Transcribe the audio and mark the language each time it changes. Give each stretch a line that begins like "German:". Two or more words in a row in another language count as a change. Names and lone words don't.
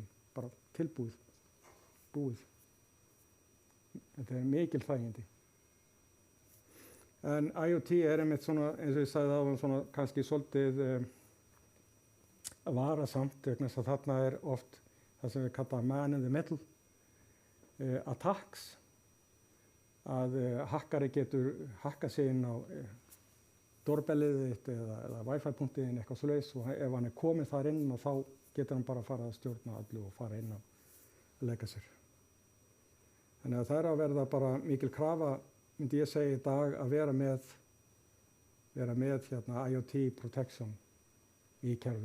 Icelandic: Bara tilbúið, búið. Þetta er mikil þægindi. En IoT er einmitt svona, eins og ég sagði áðan, svona kannski svolítið varasamt vegna þess að þarna er oft það sem við kallum
English: man in the middle attacks,
Icelandic: að hakkari getur hakkað sig inn á doorbellið þitt eða wifi-punktið eitthvað svoleiðis og ef hann er komið þar inn og þá getur hann bara að fara að stjórna allu og fara inn og leika sér. Þannig að það er að verða bara mikil krafa, myndi ég segja í dag, að vera með
English: IoT protection
Icelandic: í kerfum.